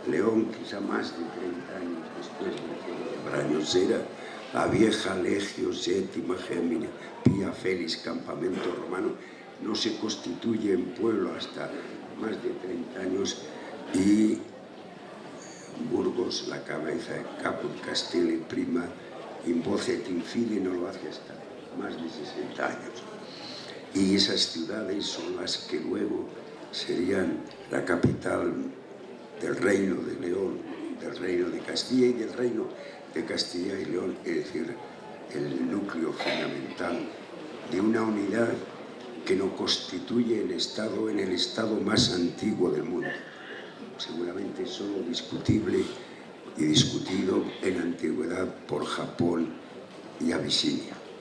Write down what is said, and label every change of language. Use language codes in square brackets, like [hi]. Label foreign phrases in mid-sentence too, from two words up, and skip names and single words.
[es] León, quizá más de 30 años después de que Braños era la vieja Legio Sétima Gémina, Pía Félix, campamento romano, no se constituye en pueblo hasta más de 30 años, y Burgos, la cabeza de [la] Caput Castelli prima, in voce et in fide, [es] no lo hace hasta más de 60 años. Y esas ciudades son las que luego serían la capital del Reino de León, del Reino de Castilla y del Reino de Castilla y León, es decir, el núcleo fundamental de una unidad que nos constituye el estado más antiguo del mundo, seguramente solo discutible y discutido en la antigüedad por Japón y Abisinia,